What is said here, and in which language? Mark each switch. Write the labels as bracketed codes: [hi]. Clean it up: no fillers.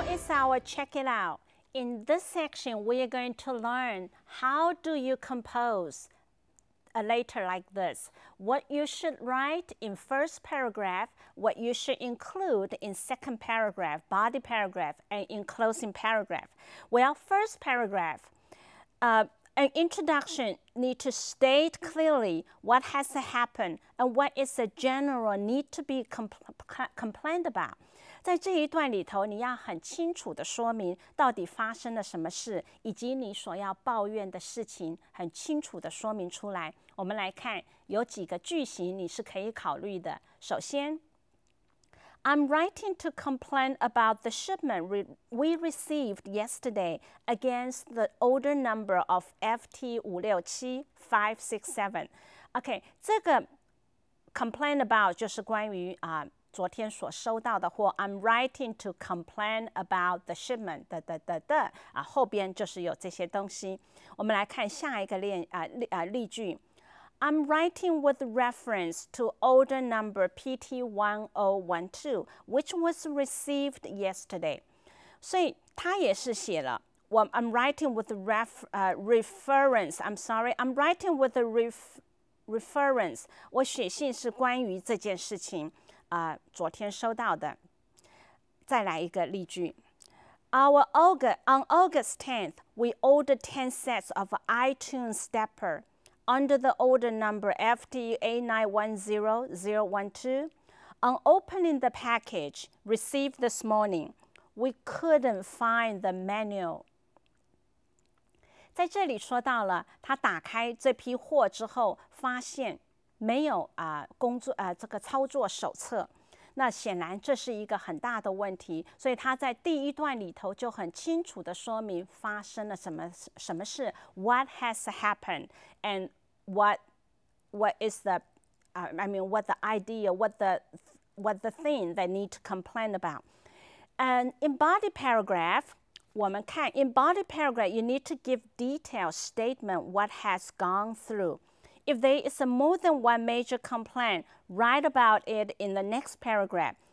[en] Our check it out. In this section, we are going to learn how do you compose a letter like this, what you should write in first paragraph, what you should include in second paragraph, body paragraph, and in closing paragraph. Well, first paragraph, an introduction need to state clearly what has happened and what is the general need to be complained about. [zh] 在这一段里头，你要很清楚的说明到底发生了什么事，以及你所要抱怨的事情，很清楚的说明出来。我们来看有几个句型你是可以考虑的。首先 [en] I'm writing to complain about the shipment we received yesterday against the order number of FT567567. [zh] OK， 这个 complain about 就是关于昨天所收到的或 [en] I'm writing to complain about the shipment [zh] 后边就是有这些东西。我们来看下一个例句。 [en] I'm writing with reference to order number PT1012, which was received yesterday. [zh] 所以他也是写了 [en] I'm writing with reference. I'm sorry. I'm writing with a reference. [zh] 我写信是关于这件事情。昨天收到的。再来一个例句。 [en] On August 10th, we ordered 10 sets of iTunes stepper under the order number FT8910012. On opening the package received this morning, we couldn't find the manual. [zh] 在这里说到了，他打开这批货之后，发现没有这个操作手册，那显然这是一个很大的问题，所以他在第一段里头就很清楚的说明发生了什么事 ， [en] What has happened and what is the what the [zh] idea, what the [en] what the thing they need to complain about. And in body paragraph, [zh] 我们看 [en] in body paragraph, you need to give detailed statement what has gone through. If there is more than one major complaint, write about it in the next paragraph.